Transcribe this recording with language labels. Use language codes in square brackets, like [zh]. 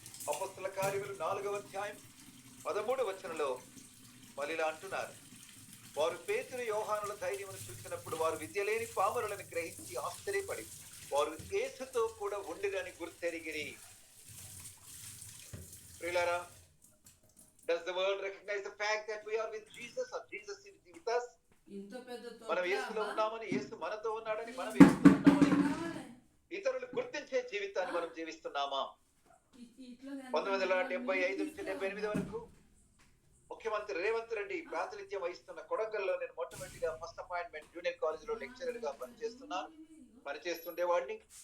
[te] అపొస్తలుల కార్యములు 4వ అధ్యాయం 13వ వచనంలో వాళ్ళు ఇలా అంటున్నారు, వారు పేతురు యోహానుల ధైర్యమును చూసినప్పుడు వారు విద్య లేని పామరులను గ్రహించి ఆశ్చర్యపడి వారు యేసుతో కూడా ఉండిరని గుర్తెరిగిరి. [en] ప్రియులారా, does the world recognize the fact that we are with Jesus or Jesus is with us? [te] మనం యేసులో ఉన్నామని, యేసు మనతో ఉన్నాడని, మనం యేసుతో ఉన్నామని ఇతరులు గుర్తించే జీవితాన్ని మనం జీవిస్తున్నామా? 1975 నుంచి 78 వరకు ముఖ్యమంత్రి రేవంత్ రెడ్డి ప్రాతినిధ్యం వహిస్తున్న కొడంగల్లో నేను మొట్టమొదటిగా ఫస్ట్ అపాయింట్మెంట్ జూనియర్ కాలేజ్ లో లెక్చరర్ గా పనిచేస్తుండేవాడిని.